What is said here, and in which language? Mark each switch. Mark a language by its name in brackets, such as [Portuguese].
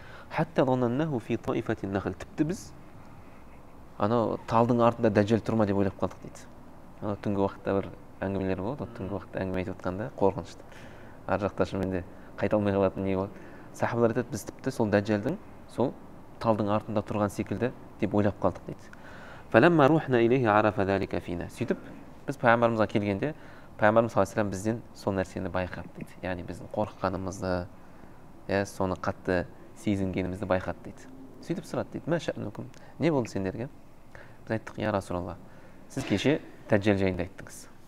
[Arabic] Хатта заннаннаху фи таифатин нахл, [Kazakh] тіпті біз анау талдың артында дәджал тұр ма деп ойлап қалдық дейді. Анау түнгі уақытта бір әңгімелер болады, түнгі уақытта әңгіме айтып жатқанда қорқынышты. Ар жақта шынымен қайта алмай қалатын не болады. Сахабалар айтады, біз тіпті сол дәджалдың сол талдың артында тұрған секілді деп ойлап қалдық дейді. [Arabic] Фаламма рухна илейхи арафа залика фина. [Kazakh] Сөйтіп біз пайғамбарымызға келгенде пайғамбарымыз саллаллаху алейхи вассалам бізден сол нәрсені байқады дейді. Яғни біздің қорыққанымызды, соны қатты сезінгенімізді байқады дейді. Сөйтіп сұрады дейді, [Arabic] ма ша'нукум, [Kazakh] не болды сендерге? Біз айттық, я Расулалла, сіз кеше дәджал жайында айттыңыз.